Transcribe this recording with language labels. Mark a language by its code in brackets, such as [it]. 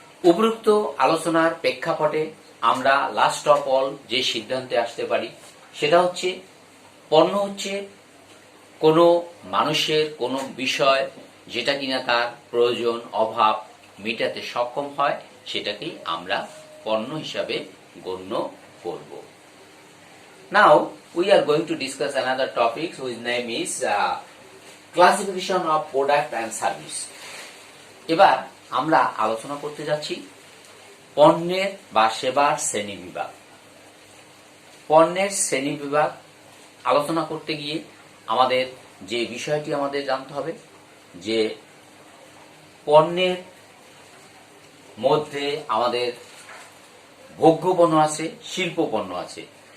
[bn] উপরোক্ত আলোচনার প্রেক্ষাপটে আমরা লাস্ট অফ অল যে সিদ্ধান্তে আসতে পারি সেটা হচ্ছে পণ্য হচ্ছে কোনো মানুষের কোনো বিষয় যেটা কিনা তার প্রয়োজন অভাব মেটাতে সক্ষম হয়, সেটাকেই আমরা পণ্য হিসাবে গণ্য করব। [en] Now we are going to discuss another topic whose name is classification of product and service. [bn] এবার আমরা আলোচনা করতে যাচ্ছি পণ্যের বা সেবার শ্রেণী বিভাগ। পণ্যের শ্রেণী বিভাগ আলোচনা করতে গিয়ে আমাদের যে বিষয়টি আমাদের জানতে হবে যে পণ্যের মধ্যে আমাদের ভোগ্য পণ্য আছে, শিল্প পণ্য আছে।